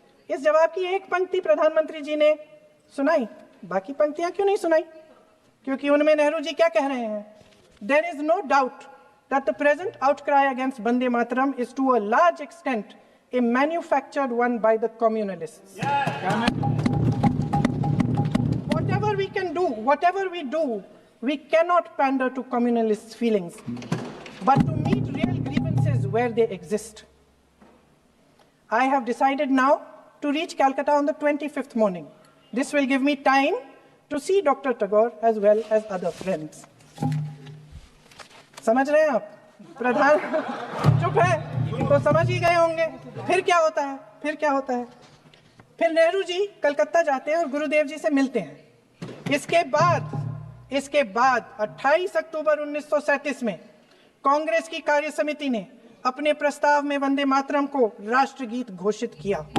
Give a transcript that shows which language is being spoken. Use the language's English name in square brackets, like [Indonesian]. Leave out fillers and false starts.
[Hindi] इस जवाब की एक पंक्ति प्रधानमंत्री जी ने सुनाई, बाकी पंक्तियां क्यों नहीं सुनाई? क्योंकि उनमें नेहरू जी क्या कह रहे हैं? [English] There is no doubt that the present outcry against Vande Mataram is to a large extent a manufactured one by the communalists. Whatever we do we cannot pander to communalist feelings, but to meet real grievances where they exist. I have decided now to reach Calcutta on the 25th morning. This will give me time to see Dr. Tagore as well as other friends. [Hindi] समझ रहे हैं आप? प्रधान चुप है, तो समझ ही गए होंगे। फिर क्या होता है? फिर नेहरू जी कलकत्ता जाते हैं और गुरुदेव जी से मिलते हैं। इसके बाद 28 अक्टूबर 1937 में कांग्रेस की कार्य समिति ने अपने प्रस्ताव में वंदे मातरम को राष्ट्रगीत घोषित किया।